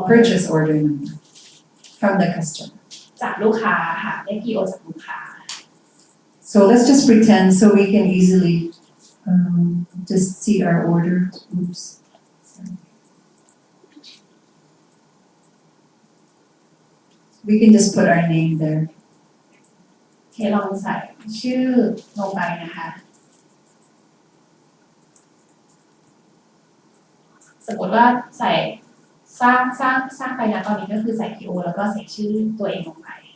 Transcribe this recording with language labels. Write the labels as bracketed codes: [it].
[en] purchase order number from the customer. [th] จากลูกค้าค่ะได้ PO จากลูกค้า [en] So let's just pretend so we can easily just see our order. Oops. Sorry. We can just put our name there. [th] โอเคลองใส่ชื่อลงไปนะคะ สมมติว่าใส่สร้างไปนะตอนนี้ก็คือใส่ PO แล้วก็ใส่ชื่อตัวเองลงไป